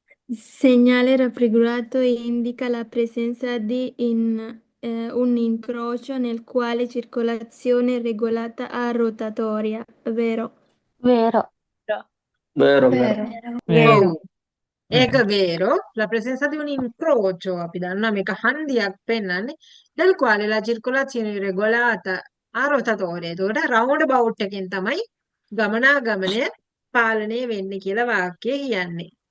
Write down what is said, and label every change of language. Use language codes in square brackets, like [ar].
[it] Segnale raffigurato indica la presenza di un incrocio nel quale circolazione è regolata a rotatoria, vero? Vero. Vero. Vero. [si] ඔව්. ඒක vero. [it] La presenza di un incrocio [si] අපි දන්නවා මේක හන්දියක් පෙන්වන්නේ. [it] del quale la circolazione è regolata a rotatoria. [si] ඒකට round about එකෙන් තමයි ගමනාගමනය පාලනය වෙන්නේ කියලා වාක්‍යය කියන්නේ.